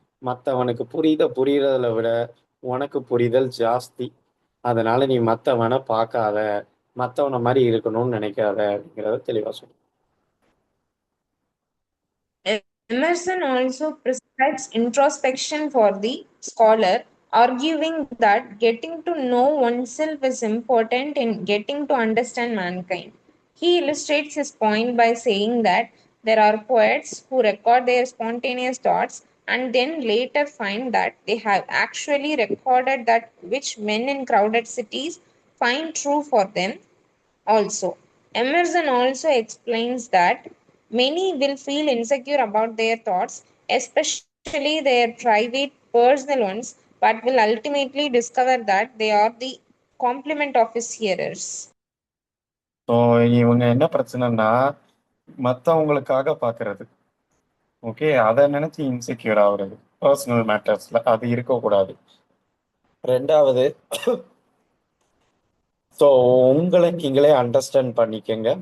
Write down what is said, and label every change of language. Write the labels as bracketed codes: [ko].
[ta] மற்றவனுக்கு புரியுறதில விட உனக்கு புரிதல் ஜாஸ்தி. அதனால நீ மற்றவனை பார்க்காத, மற்றவனை மாதிரி இருக்கணும்னு நினைக்காத அப்படிங்கிறத தெளிவாக சொல்லு. [en] Emerson also prescribes introspection for the scholar, arguing that getting to know oneself is important in getting to understand mankind. He illustrates his point by saying that there are poets who record their spontaneous thoughts and then later find that they have actually recorded that which men in crowded cities find true for them also. Emerson also explains that many will feel insecure about their thoughts, especially their private, personal ones, but will ultimately discover that they are the complement of his hearers. [ta] So இவங்க என்ன பிரச்சனைன்னா மற்றவங்களுக்காக பார்க்கறது. Okay, அதை நினைச்சு insecure ஆகுறது. Personal மேட்டர்ஸ்ல அது இருக்கக்கூடாது. ரெண்டாவது, ஸோ உங்களை நீங்களே அண்டர்ஸ்டாண்ட் பண்ணிக்கங்க.